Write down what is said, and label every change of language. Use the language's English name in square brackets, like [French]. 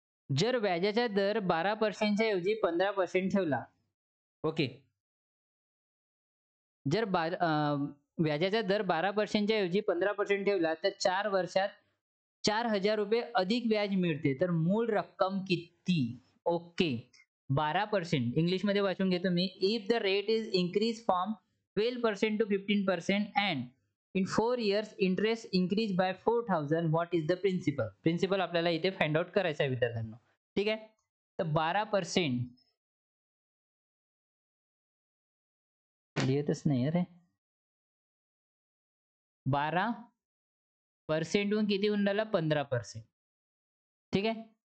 [Marathi] जर व्याजाचा दर 12% ऐवजी 15% ठेवला, ओके. जर व्याजाचा दर 12% ऐवजी 15% ठेवला तर 4 वर्षात 4,000 रुपये अधिक व्याज मिळते. तर मूळ रक्कम किती? ओके. 12% इंग्लिशमध्ये वाचून घेतो मी. [English] If the rate is increase from 12% to 15% and in 4 years interest increase by 4,000, what is the principal? [Marathi] Principal आपल्याला इथे फाइंड आउट करायचं आहे विद्यार्थ्यांनो. ठीक आहे. तर 12% लिहितच नाही अरे. 12% हून किती होऊन राहिला? 15%. ठीक आहे.